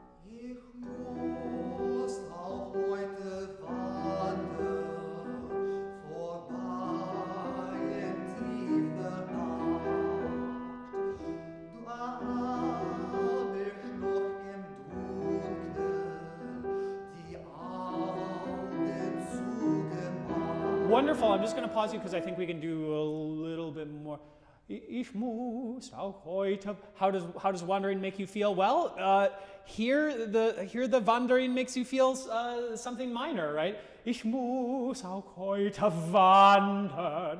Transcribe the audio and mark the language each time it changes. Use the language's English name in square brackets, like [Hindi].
[German] Ich muss auch heute wandern, vorbei in tiefer Nacht. Du habe ich noch im Dunkeln die Augen zugemacht. [English] Wonderful. I'm just going to pause you because I think we can do a little bit more. [German] Ich muss auch heute. [English] How does wandering make you feel? Well, here the wandering makes you feel something minor, right? [German] Ich muss auch heute wandern.